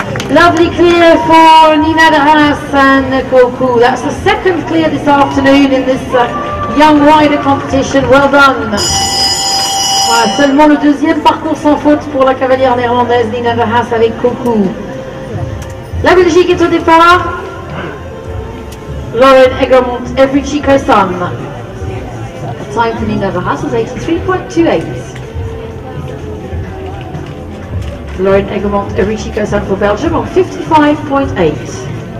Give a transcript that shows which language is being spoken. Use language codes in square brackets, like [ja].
[en] Lovely clear for Nina de Haas and Koku. That's the second clear this afternoon in this young rider competition. Well done. [fr] Voilà, seulement le deuxième parcours sans faute pour la cavalière néerlandaise Nina de Haas avec Koku. La Belgique est au départ. Lauren Egremont, Evrichico Sun. [en] The time for Nina de Haas was 83.28. Lauren Egremont, Evrichico Sun for Belgium on 55.8.